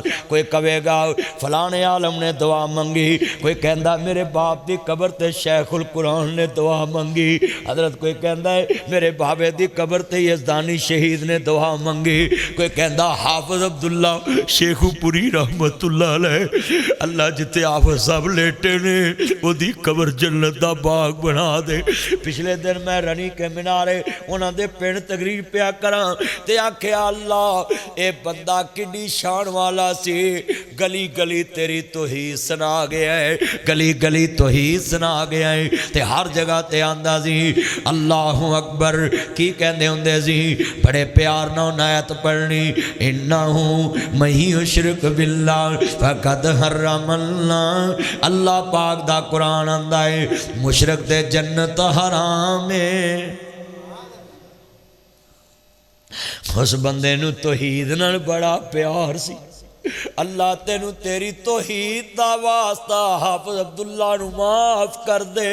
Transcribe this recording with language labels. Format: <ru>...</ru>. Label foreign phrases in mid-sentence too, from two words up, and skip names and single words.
<pa>کوئی کہے گا فلاں عالم نے دعا منگی، کوئی کہندا میرے باپ دی قبر تے شیخ القرآن نے دعا منگی، حضرت کوئی کہندا ہے میرے بابے دی قبر تے یزدانی شہید نے دعا منگی، کوئی کہندا حافظ عبداللہ شیخو پوری</pa> <ar>رحمت اللہ علیہ،</ar> <pa>اللہ جتے حافظ صاحب لیٹے نے وہ دی قبر جنت دا باغ بنا دے۔ پچھلے دن میں رنی کے مینارے انہاں دے پنڈ تقریر پیا کراں تے آکھیا اللہ اے بندہ کڈی شان والا سی، گلی گلی تیری توحید سنا گیا ہے، گلی گلی توحید سنا گیا ہے، تے ہر جگہ تے آندا سی اللہ اکبر۔ کی کہندے ہوندے سی بڑے پیار نال نعت پڑھنی، انہو</pa> <ar>من یشرک باللہ فقد حرم اللہ،</ar> <pa>اللہ پاک دا قرآن آندا ہے مشرک دے جنت حرام ہے۔ اس بندے نو توحید نال بڑا پیار سی، اللہ تینو تیری توحید دا واسطہ حافظ عبداللہ نو معاف کر دے۔</pa>